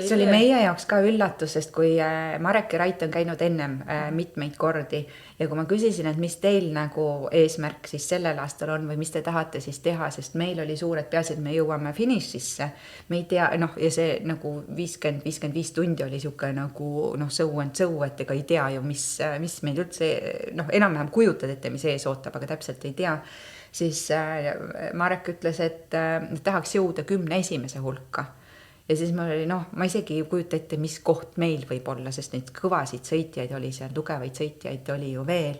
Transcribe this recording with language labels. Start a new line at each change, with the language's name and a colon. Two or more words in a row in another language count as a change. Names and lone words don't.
Estonian: see oli meie jaoks ka üllatus, sest kui Marek ja Rait on käinud ennem mitmeid kordi ja kui ma küsisin, et mis teil nagu eesmärk siis sellel aastal on või mis te tahate siis teha, sest meil oli suur, et peaasi, et me jõuame finišisse, me ei tea, ja see nagu 50-55 tundi oli siuke nagu
English: show and show,
Estonian: et ega ei tea ju, mis meil üldse, enam-vähem kujutad ette, mis ees ootab, aga täpselt ei tea. Siis Marek ütles, et tahaks jõuda 10 esimese hulka. Ja siis mul oli, ma isegi ei kujuta ette, mis koht meil võib olla, sest neid kõvasid sõitjaid oli seal, tugevaid sõitjaid oli ju veel.